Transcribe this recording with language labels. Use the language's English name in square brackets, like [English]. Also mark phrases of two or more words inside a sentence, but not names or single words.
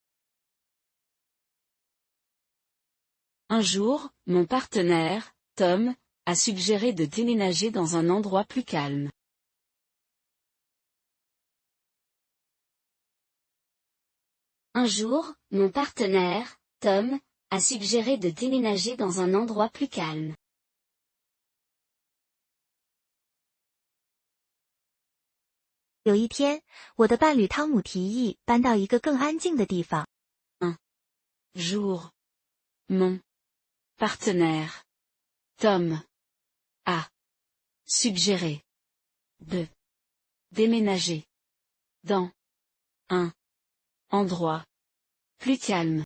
[French] Un jour, mon partenaire, Tom, a suggéré de déménager dans un endroit plus calme. Un jour, mon partenaire, Tom, a suggéré de déménager dans un endroit plus calme. [Chinese] 有一天，我的伴侣汤姆提议搬到一个更安静的地方。 [French] Un jour, mon partenaire, Tom, a suggéré de déménager dans un endroit plus calme.